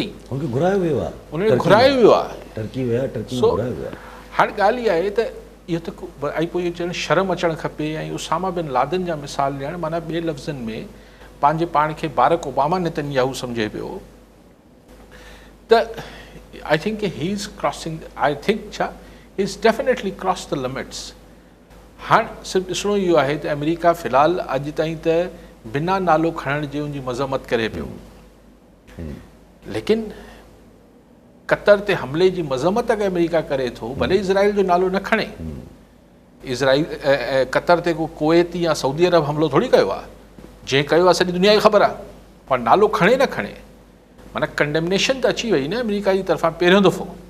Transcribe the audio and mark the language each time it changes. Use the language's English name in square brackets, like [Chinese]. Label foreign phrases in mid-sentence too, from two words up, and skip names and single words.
[Sindhi] उनखे घुरायो वियो आहे, उन्हनि घुरायो वियो आहे, टर्की विया, टर्की घुरायो वियो आहे। हाणे ॻाल्हि इहा आहे त इहो त ऐं पोइ इहो चवणु शर्म अचणु खपे। ऐं उसामा बिन लादेन जा मिसाल ॾियणु, माना ॿिए लफ़्ज़नि में पंहिंजे पाण खे बारक ओबामा नेतन्याहू सम्झे पियो। [English] त I think he is crossing, I think छा he is definitely cross the limits. [Sindhi] हाणे सिर्फ़ु ॾिसणो इहो आहे त अमेरिका फ़िलहालु अॼु ताईं त बिना नालो खणण जे उनजी मज़म्मत करे पियो, लेकिन कतर ते हमले जी मज़म्मत अगरि अमेरिका करे थो, भले इज़राइल जो नालो न खणे। इज़राइल कतर ते को कुवैत या सऊदी अरब हमलो थोरी कयो आहे, जंहिं कयो आहे सॼी दुनिया खे ख़बर आहे, पर नालो खणे न खणे, माना कंडेमनेशन त अची वई न अमेरिका जी तरफ़ां पहिरियों दफ़ो।